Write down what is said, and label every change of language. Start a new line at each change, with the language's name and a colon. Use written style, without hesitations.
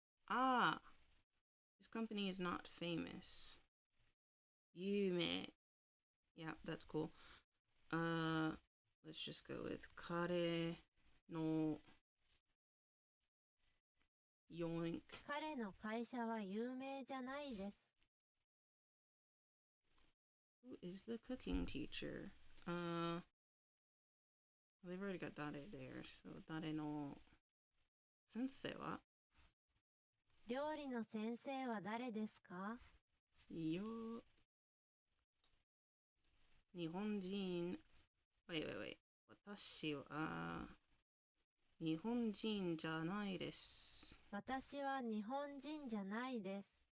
English: Ah, this company is not famous. Yume. Yeah, that's cool. Let's just go with Kare no Yoink.
Japanese: 彼の会社は有名じゃないです。
English: Who is the cooking teacher? They've already got Dare there, so
Japanese: Dare no sensei wa? 料理の先生は誰ですか？ Yo.
English: 日本人 Wait.
Japanese: 私は日本人じゃないです。私は日本人じゃないです。